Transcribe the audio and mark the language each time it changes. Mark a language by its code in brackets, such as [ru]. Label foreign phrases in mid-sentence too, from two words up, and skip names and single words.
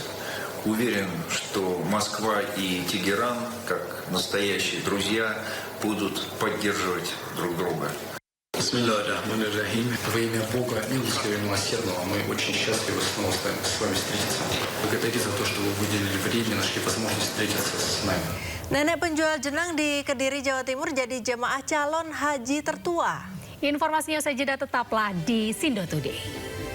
[ru] Уверен, что Москва и Тегеран, как настоящие друзья, будут поддерживать друг друга. [ar] بسم الله الرحمن الرحيم. [ru] Во имя Бога, милостивого и милосердного, мы очень счастливы снова с вами встретиться. Благодарю за то, что вы выделили время, нашли возможность встретиться с нами. [id] Nenek penjual jenang di Kediri, Jawa Timur jadi jemaah calon haji tertua. Informasinya saja tetaplah di Sindo Today.